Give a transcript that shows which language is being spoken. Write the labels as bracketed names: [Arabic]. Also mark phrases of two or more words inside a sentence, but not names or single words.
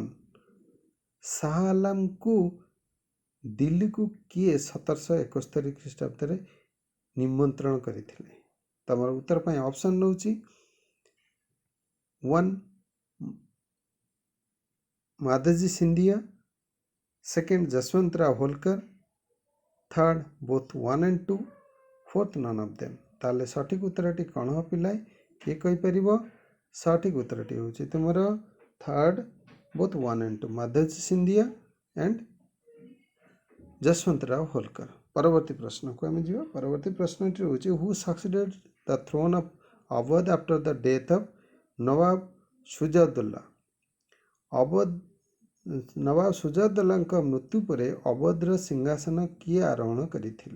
[Odia] ଶାହ ଆଲମକୁ ଦିଲ୍ଲୀକୁ କିଏ 1771 ଖ୍ରୀଷ୍ଟାବ୍ଦରେ ନିମନ୍ତ୍ରଣ କରିଥିଲେ? ତମର ଉତ୍ତର ପାଇଁ ଅପସନ୍ ରହୁଛି 1 ମାଧୋଜୀ ସିନ୍ଧିଆ, 2nd ଯଶୱନ୍ତ ରାଓ ହୋଲକର, [English] 3rd both 1 and 2, 4th none of them। [Odia] ତାହେଲେ ସଠିକ୍ ଉତ୍ତରଟି କ'ଣ ହେବ ପିଲା? କିଏ କହିପାରିବ? ସଠିକ୍ ଉତ୍ତରଟି ହେଉଛି ତୁମର [English] 3rd both 1 and 2, [Odia] ମାଧୋଜୀ ସିନ୍ଧିଆ ଆଣ୍ଡ ଯଶୱନ୍ତ ରାଓ ହୋଲକର। ପରବର୍ତ୍ତୀ ପ୍ରଶ୍ନକୁ ଆମେ ଯିବା। ପରବର୍ତ୍ତୀ ପ୍ରଶ୍ନଟି ହେଉଛି [English] Who succeeded the throne of Awadh after the death of Nawab Shujauddaula? [Odia] ନୱାବ ସୁଜାଉଦ୍ଦୌଲାଙ୍କ ମୃତ୍ୟୁ ପରେ ଅବଧର ସିଂହାସନ କିଏ ଆରୋହଣ କରିଥିଲେ?